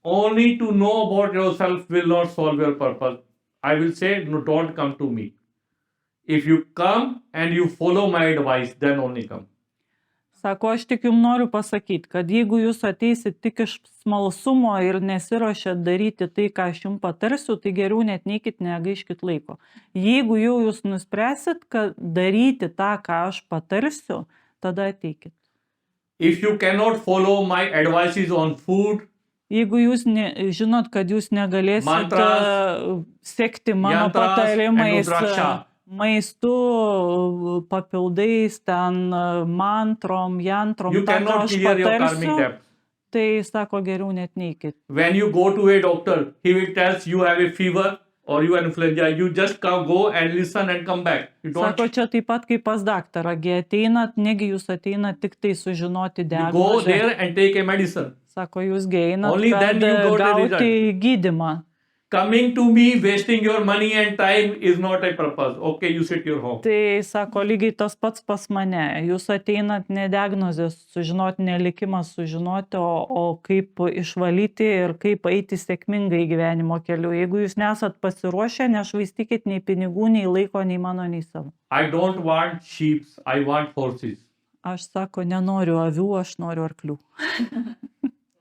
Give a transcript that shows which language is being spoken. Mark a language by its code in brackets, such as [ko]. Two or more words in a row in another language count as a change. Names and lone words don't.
[en] only to know about yourself will not solve your purpose. I will say, no, don't come to me. If you come and you follow my advice, then only come. [lt] Sako, aš tik jums noriu pasakyti, kad jeigu jūs ateisit tik iš smalsumo ir nesiruošiat daryti tai, ką aš jums patarsiu, tai geriau net neikit, negaiškit laiko. Jeigu jau jūs nuspręsit, kad daryti tą, ką aš patarsiu, tada ateikit. [en] If you cannot follow my advices on food, [lt] Jeigu jūs žinot, kad jūs negalėsit [en] Mantras, [lt] sekti mano [en] yantras and [lt] patarimais, [en] rudraksha. [lt] maistu, papildais, ten mantrom, jantrom, [en] you [lt] tą, ką [en] cannot [lt] aš [en] clear your karmic [lt] patarsiu, [en] debt. [lt] tai sako, geriau net neikit. [en] When you go to a doctor, he will tell you have a fever or you have influenza. You just go and listen and come back. You don't. [lt] Sako, čia taip pat kaip pas daktarą, gi ateinat, negi jūs ateinat tik tai sužinoti [en] You go [lt] diagnozę. [en] there and take a medicine. [lt] Sako, jūs gi einat, [en] Only [lt] kad [en] then you got a [lt] gauti gydymą. [en] Coming to me, wasting your money and time is not a purpose. Okay, you sit your home. [lt] Tai sako, lygiai tas pats pas mane. Jūs ateinat ne diagnozės sužinoti, ne likimą sužinoti, o kaip išvalyti ir kaip eiti sėkmingai gyvenimo keliu. Jeigu jūs nesat pasiruošę, nešvaistykit nei pinigų, nei laiko, nei mano, nei savo. [en] I don't want sheep. I want horses. [lt] Aš sako, nenoriu avių, aš noriu arklių.